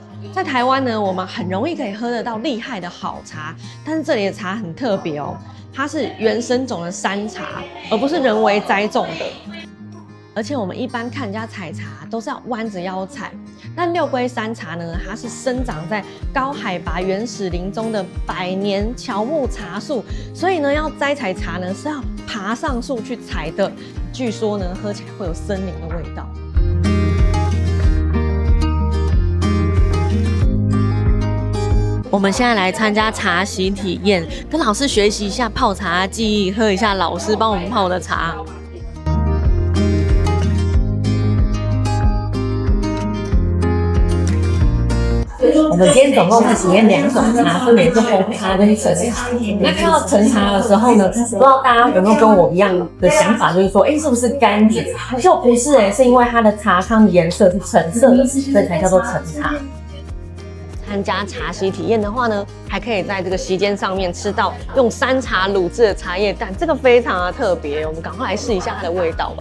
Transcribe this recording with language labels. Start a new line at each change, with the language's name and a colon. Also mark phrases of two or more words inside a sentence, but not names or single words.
Chinese: 在台灣呢，我們很容易可以喝得到厲害的好茶，但是這裡的茶很特別哦，它是原生種的山茶，而不是人為栽種的。而且我們一般看人家採茶都是要彎着腰採，但六龜山茶呢，它是生長在高海拔原始林中的百年喬木茶樹，所以呢，要摘採茶呢是要爬上樹去採的。據說呢，喝起來會有森林的味道。我們現在來參加茶席體驗，跟老師學習一下泡茶技藝，喝一下老師幫我們泡的茶。我們今天總共是體驗2種茶，分別是紅茶跟橙茶。那看到橙茶的時候呢，不知道大家有沒有跟我一樣的想法，就是說，是不是柑橘？就不是是因為它的茶湯的顏色是橙色的，所以才叫做橙茶。參加茶席體驗的話呢，還可以在這個席間上面吃到用山茶滷制的茶葉蛋，這個非常的特別，我們趕快來試一下它的味道吧。